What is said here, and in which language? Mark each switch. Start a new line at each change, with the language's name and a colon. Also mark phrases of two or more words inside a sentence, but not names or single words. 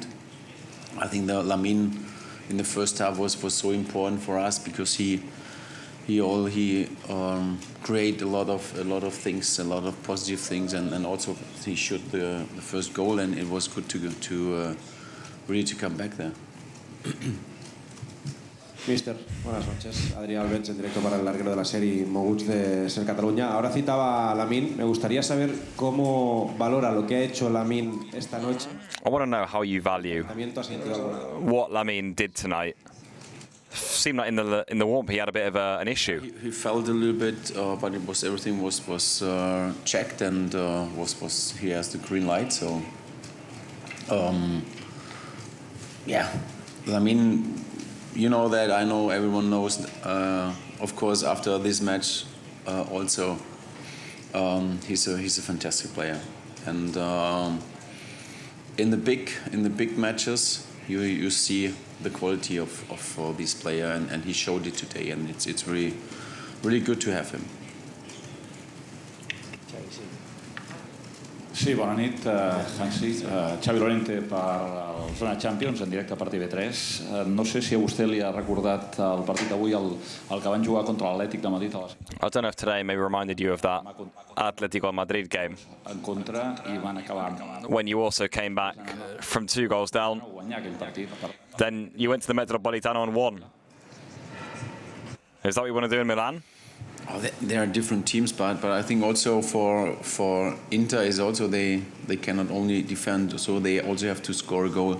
English: I think the Lamine in the first half was so important for us, because he create a lot of things, a lot of positive things, and also he shot the first goal, and it was good to really to come back there.
Spanish: Mister, buenas noches. Adrián Albenz, en directo para el larguero de la serie Moguts de Ser Cataluña. Ahora citaba a Lamine. Me gustaría saber cómo valora lo que ha hecho Lamine esta noche.
English: I want to know how you value what Lamine did tonight. Seemed like in the warmth he had a bit of an issue. He felt a little bit, but everything was checked, and he has the green light. So yeah, I mean, you know that, I know everyone knows. Of course, after this match, also he's a fantastic player, and in the big matches you see the quality of this player, and he showed it today, and it's really good to have him.
Catalan: Sí, bona nit, Hansi. Xavi Lorente per el Zona Champions, en directe per TV3. No sé si a vostè li ha recordat el partit d'avui, el que van jugar contra l'Atlètic de Madrid a les...
English: I don't know if today maybe reminded you of that Atletico Madrid game.
Catalan: En contra, i van acabar...
English: When you also came back from 2 goals down, then you went to the Metropolitano and won. Is that what you want to do in Milan? Oh, there are different teams, but I think also for Inter is also they cannot only defend, so they also have to score a goal.